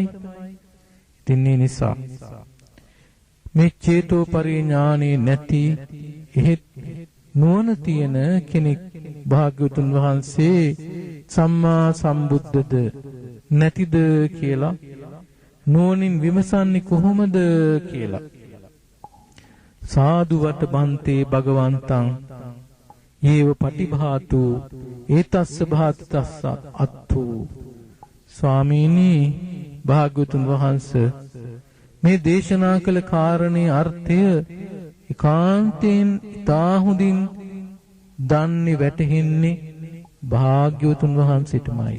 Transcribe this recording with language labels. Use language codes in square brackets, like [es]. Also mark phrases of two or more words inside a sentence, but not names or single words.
[si] ඉතින් ඒ නිසා මේ චේතෝපරිය ඥානෙ නැති එහෙත් නුවණ තියෙන කෙනෙක් භාග්‍යවතුන් වහන්සේ සම්මා සම්බුද්ධද නැතිද කියලා නුවණින් විමසන්නේ කොහොමද කියලා [pi] සාදු වට බන්තේ භගවන්තං යේව පටිභාතු ඒතස්ස භාතස්ස අත්තු [si] ස්වාමීනි භාග්‍යවතුන් වහන්සේ මේ දේශනා කළ කාරණේ අර්ථය ඒකාන්තයෙන් ඉතා හොඳින් දන්නේ වැටහෙන්නේ භාග්‍යවතුන් වහන්සේටමයි.